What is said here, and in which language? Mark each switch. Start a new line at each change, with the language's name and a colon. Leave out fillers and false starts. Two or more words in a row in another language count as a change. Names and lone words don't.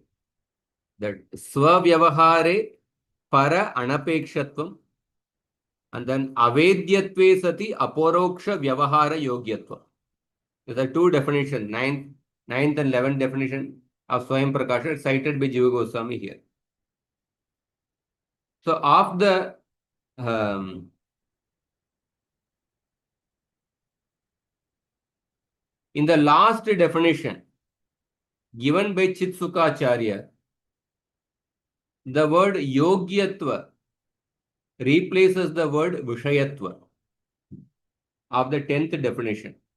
Sanskrit: That Swavyavahare para anapekshatvam,
English: and then
Sanskrit: Avedyatve sati aporoksha vyavahara yogyatva.
English: These are two definitions, 9th and 11th definition of
Sanskrit: Swayam Prakasha
English: cited by Jīva Goswami here. So, of the in the last definition given by Chitsukacharya, the word yogyatva replaces the word vishayatva of the 10th definition,